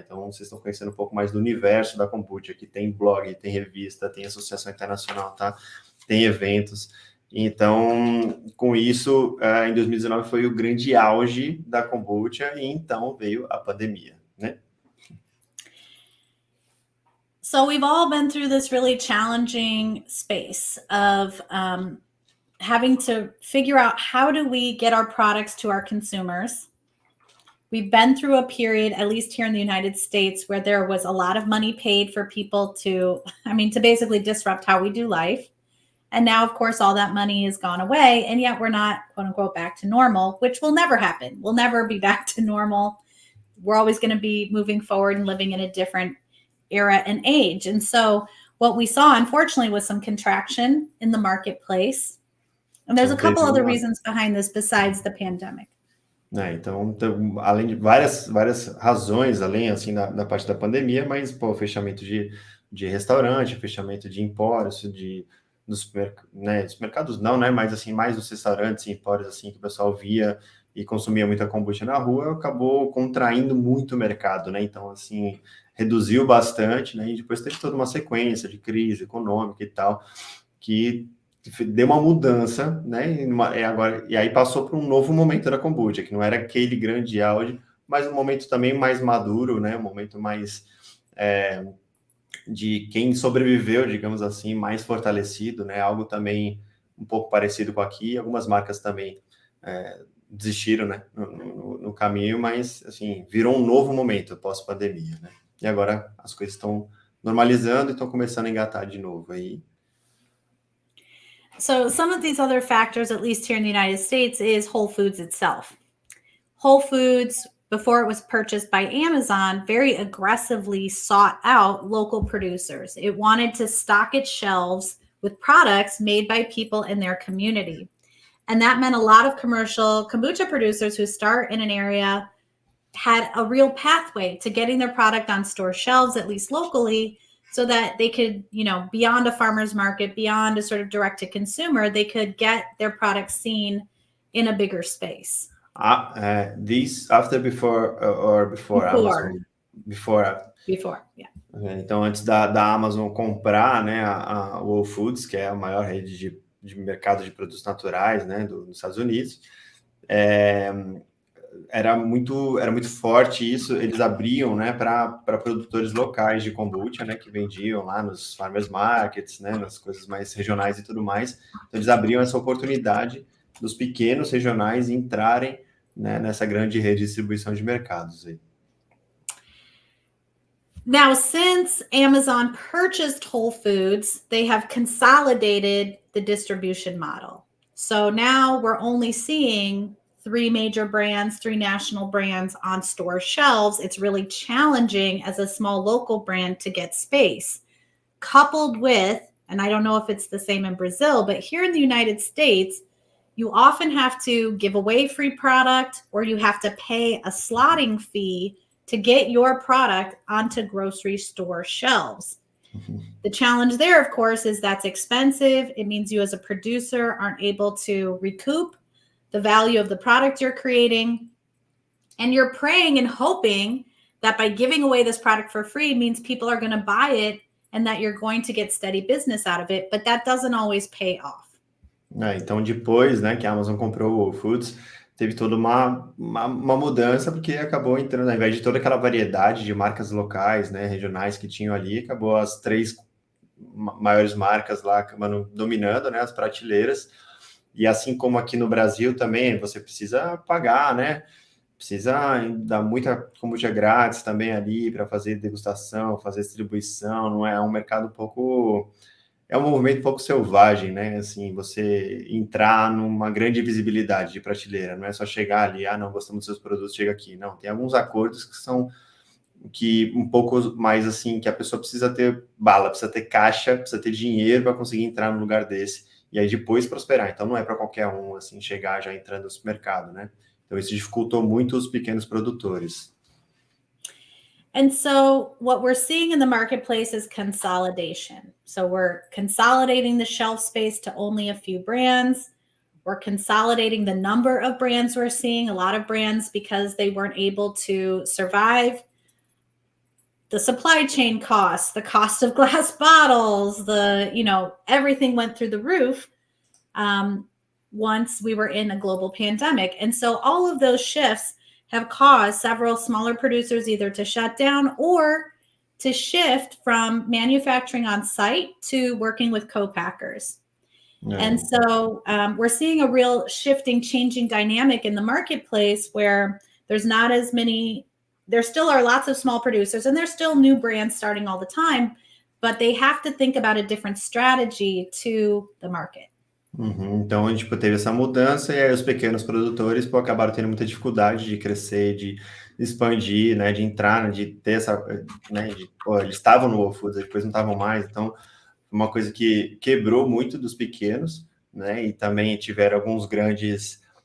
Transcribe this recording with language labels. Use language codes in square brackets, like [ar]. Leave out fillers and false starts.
[pt] Então vocês estão conhecendo um pouco mais do universo da kombucha, que tem blog, tem revista, tem associação internacional, tá? Tem eventos. Então, com isso, em 2019 foi o grande auge da kombucha e então veio a pandemia, né? [en] So we've all been through this really challenging space of having to figure out how do we get our products to our consumers. We've been through a period, at least here in the United States, where there was a lot of money paid for people to basically disrupt how we do life. And now, of course, all that money has gone away, and yet we're not, quote unquote, back to normal, which will never happen. We'll never be back to normal. We're always going to be moving forward and living in a different era and age. And so what we saw, unfortunately, was some contraction in the marketplace. And there's a couple other reasons behind this besides the pandemic. [pt] Então, além de várias razões, além assim da parte da pandemia, mas fechamento de restaurante, fechamento de empórios, dos mercados não, né? Mas assim, mais dos restaurantes e empórios assim que o pessoal via e consumia muita kombucha na rua, acabou contraindo muito o mercado, né? Então, assim, reduziu bastante, né? E depois teve toda uma sequência de crise econômica e tal, que deu uma mudança, né? E aí passou para um novo momento da kombucha, que não era aquele grande auge, mas um momento também mais maduro, né? Um momento mais de quem sobreviveu, digamos assim, mais fortalecido, né? Algo também um pouco parecido com aqui. Algumas marcas também desistiram, né? No caminho, mas assim virou um novo momento pós-pandemia, né? E agora as coisas estão normalizando e estão começando a engatar de novo aí. [en] So some of these other factors, at least here in the United States, is Whole Foods itself. Whole Foods, before it was purchased by Amazon, very aggressively sought out local producers. It wanted to stock its shelves with products made by people in their community. And that meant a lot of commercial kombucha producers who start in an area had a real pathway to getting their product on store shelves, at least locally, so that they could, beyond a farmer's market, beyond a sort of direct to consumer, they could get their products seen in a bigger space. This after, before, or before Amazon? Before, yeah. [pt] Então, antes da Amazon comprar, né, a Whole Foods, que é a maior rede de mercado de produtos naturais, né, dos Estados Unidos, era muito forte isso. Eles abriam, né, para produtores locais de kombucha, né, que vendiam lá nos farmers markets, né, nas coisas mais regionais e tudo mais. Então, eles abriam essa oportunidade dos pequenos regionais entrarem, né, nessa grande rede de distribuição de mercados aí. [en] Now, since Amazon purchased Whole Foods, they have consolidated the distribution model. So now we're only seeing 3 major brands, 3 national brands on store shelves. It's really challenging as a small local brand to get space. Coupled with, and I don't know if it's the same in Brazil, but here in the United States, you often have to give away free product or you have to pay a slotting fee to get your product onto grocery store shelves. Mm-hmm. The challenge there, of course, is that's expensive. It means you as a producer aren't able to recoup the value of the product you're creating. And you're praying and hoping that by giving away this product for free means people are going to buy it and that you're going to get steady business out of it, but that doesn't always pay off. [pt] Então, depois, né, que a Amazon comprou o Whole Foods, teve toda uma mudança, porque acabou entrando, ao invés de toda aquela variedade de marcas locais, né, regionais que tinham ali, acabou as 3 maiores marcas lá acabando dominando, né, as prateleiras. E assim como aqui no Brasil também, você precisa pagar, né, precisa dar muita kombucha grátis também ali para fazer degustação, fazer distribuição. Não é um mercado um pouco... É um movimento um pouco selvagem, né? Assim, você entrar numa grande visibilidade de prateleira, não é só chegar ali, não, gostamos dos seus produtos, chega aqui. Não, tem alguns acordos que são um pouco mais assim, que a pessoa precisa ter bala, precisa ter caixa, precisa ter dinheiro para conseguir entrar num lugar desse e aí depois prosperar. Então não é para qualquer um assim chegar já entrando no supermercado, né? Então isso dificultou muito os pequenos produtores. [en] And so what we're seeing in the marketplace is consolidation. So we're consolidating the shelf space to only a few brands. We're consolidating the number of brands we're seeing. A lot of brands, because they weren't able to survive the supply chain costs, the cost of glass bottles, everything went through the roof once we were in a global pandemic. And so all of those shifts have caused several smaller producers either to shut down or to shift from manufacturing on site to working with co-packers. No. And so we're seeing a real changing dynamic in the marketplace where there's not as many, there still are lots of small producers and there's still new brands starting all the time, but they have to think about a different strategy to the market. Uhum. [pt] Então, a gente teve essa mudança e aí os pequenos produtores acabaram tendo muita dificuldade de crescer, de expandir, né, de entrar, de ter essa, né, eles estavam no Whole Foods, depois não estavam mais, então uma coisa que quebrou muito dos pequenos, né, e também tiveram alguns grandes,